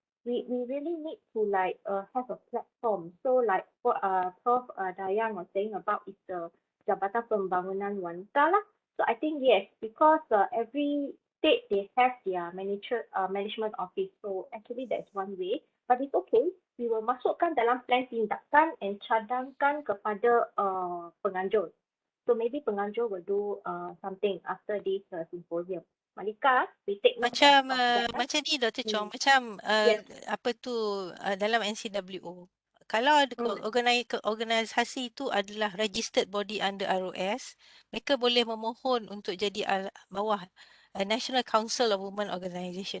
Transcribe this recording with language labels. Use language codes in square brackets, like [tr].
[en] We really need to have a platform. So like what Prof Dayang was saying about is the Jabatan Pembangunan Wanita lah. So I think yes, because every state they have their management office. So actually that's one way. But it's okay. We will [ms] masukkan dalam plan tindakan and cadangkan kepada penganjur. [en] So maybe penganjur will do something after this symposium. Malika, we take note [ms] macam ni Dr. Chong, macam apa tu dalam NCWO. Kalau organisasi itu adalah [en] registered body under [ms] ROS, mereka boleh memohon untuk jadi bawah National Council of Women Organisation.